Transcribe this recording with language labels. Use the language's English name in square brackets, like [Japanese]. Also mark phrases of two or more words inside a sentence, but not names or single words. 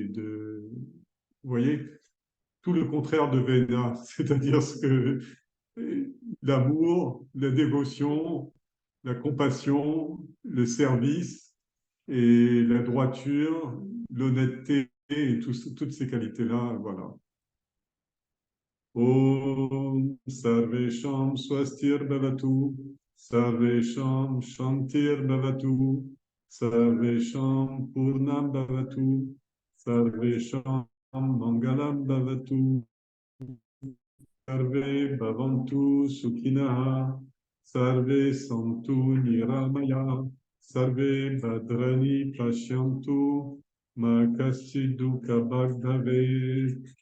[French] Vous voyez, tout le contraire de Vena, c'est-à-dire l'amour, la dévotion, la compassion, le service et la droiture, l'honnêteté et toutes ces qualités-là, voilà. [Sanskrit] ॐ सर्वेषां स्वस्तिर् भवतु, सर्वेषां शान्तिर् भवतु, सर्वेषां पूर्णं भवतु, सर्वेषां मङ्गलं भवतु, सर्वे भवन्तु सुखिनः, सर्वे सन्तु निरामयाः, सर्वे भद्राणि पश्यन्तु, मा कश्चिद् दुःख भवे.